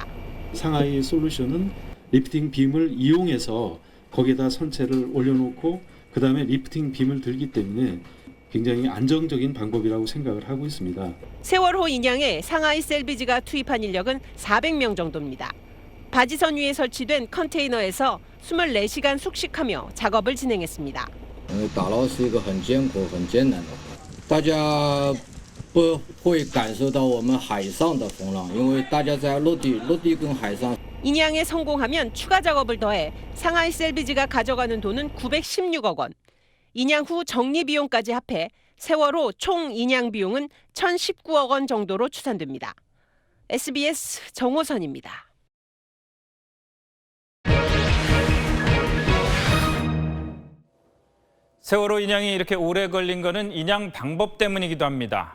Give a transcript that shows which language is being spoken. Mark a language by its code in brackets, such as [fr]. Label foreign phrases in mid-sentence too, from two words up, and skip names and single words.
[ko] 상하이 솔루션은 리프팅 빔을 이용해서 거기에다 선체를 올려놓고 그다음에 리프팅 빔을 들기 때문에 굉장히 안정적인 방법이라고 생각을 하고 있습니다. 세월호 인양에 상하이 셀비지가 투입한 인력은 400명 정도입니다. 바지선 위에 설치된 컨테이너에서 24시간 숙식하며 작업을 진행했습니다. [zh] 打捞是一个很艰苦、很艰难的活，大家不会感受到我们海上的风浪，因为大家在陆地跟海上。 [ko] 인양에 성공하면 추가 작업을 더해 상하이 셀비지가 가져가는 돈은 916억 원. 인양 후 정리 비용까지 합해 세월호 총 인양 비용은 1,019억 원 정도로 추산됩니다. SBS 정호선입니다. 세월호 인양이 이렇게 오래 걸린 거는 인양 방법 때문이기도 합니다.